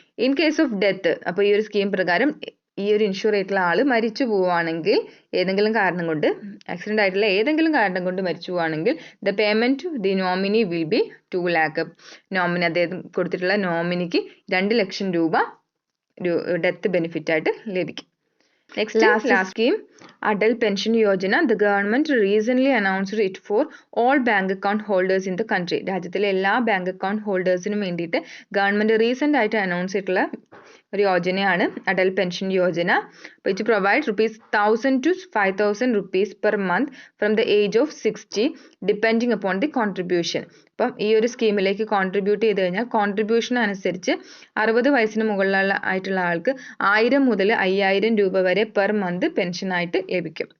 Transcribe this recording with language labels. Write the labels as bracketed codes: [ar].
[en] in case of death, [ml] അപ്പോൾ ഈ ഒരു സ്കീം പ്രകാരം ഈ ഒരു ഇൻഷുർ ആയിട്ടുള്ള ആള് മരിച്ചു പോവുകയാണെങ്കിൽ, ഏതെങ്കിലും കാരണം കൊണ്ട് ആക്സിഡന്റ് ആയിട്ടുള്ള ഏതെങ്കിലും കാരണം കൊണ്ട് മരിച്ചു പോവുകയാണെങ്കിൽ [en] The payment to the nominee will be 2 lakh. [ml] അദ്ദേഹം കൊടുത്തിട്ടുള്ള നോമിനിക്ക് 2 ലക്ഷം രൂപ ഡെത്ത് ബെനിഫിറ്റ് ആയിട്ട് ലഭിക്കും. [en] Next scheme, Adal Pension Yojana. The government recently announced it for all bank account holders in the country. [ml] രാജ്യത്തിലെ എല്ലാ ബാങ്ക് അക്കൗണ്ട് ഹോൾഡേഴ്സിനും വേണ്ടിയിട്ട് ഗവൺമെന്റ് റീസെന്റ് ആയിട്ട് announce ചെയ്തിട്ടുള്ള ഒരു യോജനയാണ് Atal pension Yojana. [en] which provides ₹1,000 to ₹5,000 per month from the age of 60 depending upon the contribution. [ml] അപ്പം ഈ ഒരു സ്കീമിലേക്ക് contribute ചെയ്ത് കഴിഞ്ഞാൽ കോൺട്രിബ്യൂഷൻ അനുസരിച്ച് 60 വയസ്സിന് മുകളിലുള്ള ആയിട്ടുള്ള ആൾക്ക് 1000 മുതൽ 5000 രൂപ വരെ പെർ മന്ത് പെൻഷൻ ആയിട്ട് ലഭിക്കും.